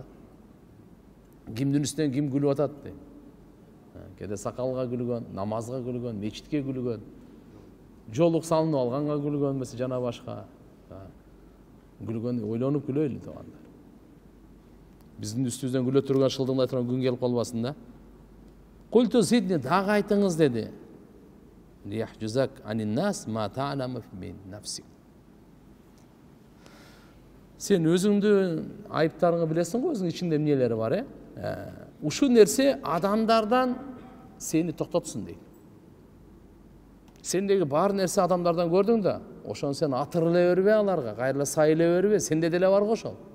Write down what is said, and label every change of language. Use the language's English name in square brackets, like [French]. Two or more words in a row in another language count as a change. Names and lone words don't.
[Kyrgyz] Кимдин үстүнөн ким күлүп атат дейт. Кеде сакалга күлгөн, намазга күлгөн, мечитке күлгөн, жолук салынып алганга күлгөн, эмесе жана башка. Күлгөн, ойлонуп күлөйлү туугандар. Биздин үстүбүздөн күлө турган шылдыңдай турган күн келип калбасын да. [Arabic] قلت زدني, [Kyrgyz] дагы айтыңыз деди. [Arabic] ليحجزك عن الناس ما تعلم من نفسك. [Kyrgyz] Сен өзүңдүн айыптарыңды билесиң го, өзүңдүн ичиңде эмнелери бар, Ушу нерсе адамдардан сени токтотсун дейт. Сендеги бар нерсе адамдардан көрдүң да, ошону сен атырлай бербе аларга, кайрыла сайылай бербе, сенде деле бар го ошол.